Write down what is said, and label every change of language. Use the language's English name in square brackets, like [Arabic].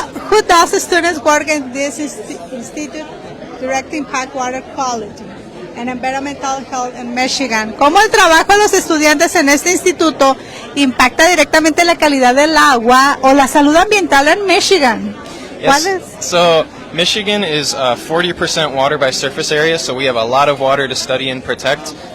[English] Who does the students work in this institute direct impact water quality and environmental health in Michigan? [Spanish] ¿Cómo el trabajo de los estudiantes en este instituto impacta directamente la calidad del agua o la salud ambiental en Michigan? [English] Yes. So Michigan is 40% water by surface area, so we have a lot of water to study and protect.